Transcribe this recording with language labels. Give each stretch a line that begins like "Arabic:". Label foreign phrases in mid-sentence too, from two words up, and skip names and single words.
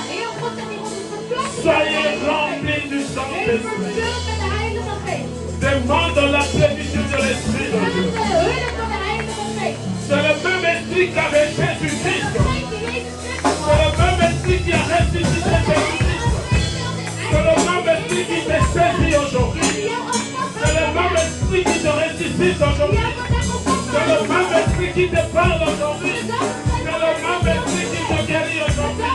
French: Soyez remplis du Saint-Esprit. Saint-Esprit.
Dutch: vervuld met de Heilige Geest.
French: Demande la plénitude de l'Esprit de
Dutch: Vraag
French: Dieu.
Dutch: de hulp van de Heilige Geest.
French: C'est le même esprit qu'avait Jésus-Christ.
Dutch: De geest die Jezus Christus
French: C'est
Dutch: had.
French: le même esprit qui a ressuscité Jésus-Christ. C'est le même esprit qui te saisit aujourd'hui. C'est le même esprit qui te ressuscite aujourd'hui. C'est le même esprit qui te parle aujourd'hui. C'est le même esprit qui te guérit aujourd'hui.